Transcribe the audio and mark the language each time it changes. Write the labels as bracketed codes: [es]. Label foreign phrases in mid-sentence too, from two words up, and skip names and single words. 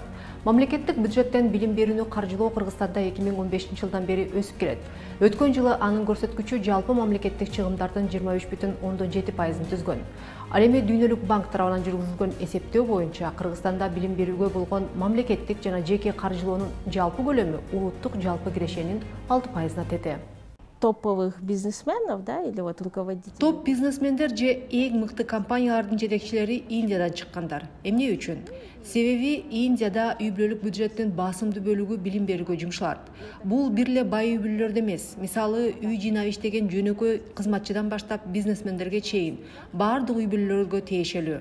[ky] Мамлекеттик бюджеттен билим берүүнү каржылоо Кыргызстанда 2015-жылдан бери өсүп келет. Өткөн жылы анын көрсөткүчү жалпы мамлекеттик чыгымдардын 23,7%-ын түзгөн. Ал эми Дүйнөлүк банк тарабынан жүргүзүлгөн эсептөө боюнча Кыргызстанда билим берүүгө болгон мамлекеттик жана жеке каржылоонун жалпы көлөмү улуттук жалпы кирешенин 6%-на тете. [ru] Топовых бизнесменов, да, или вот руководителей? [ky] Топ бизнесмендер же эң мыкты компаниялардын жетекчилери Индиядан чыккандар. Эмне үчүн? Себеби Индияда үй-бүлөлүк бюджеттин басымдуу бөлүгү билим берүүгө жумшалат. Бул бир эле бай үй-бүлөлөрдө эмес. Мисалы, үй жыйнап иштеген жөнөкөй кызматчыдан баштап бизнесмендерге чейин баардык үй-бүлөлөргө тиешелүү.